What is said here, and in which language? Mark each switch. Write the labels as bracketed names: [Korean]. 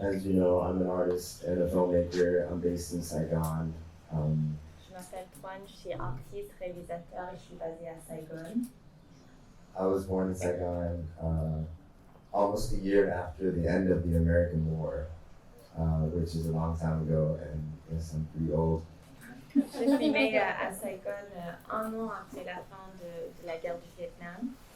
[English] As you know, I'm an artist and a filmmaker. I'm based in Saigon. [French] Je m'appelle Tran, je suis artiste, réalisateur et je suis basée à Saigon. [English] I was born in Saigon almost a year after the end of the American War, which is a long time ago, and yes, I'm pretty old. [French] Je suis née à Saigon un an après la fin de la guerre du Vietnam.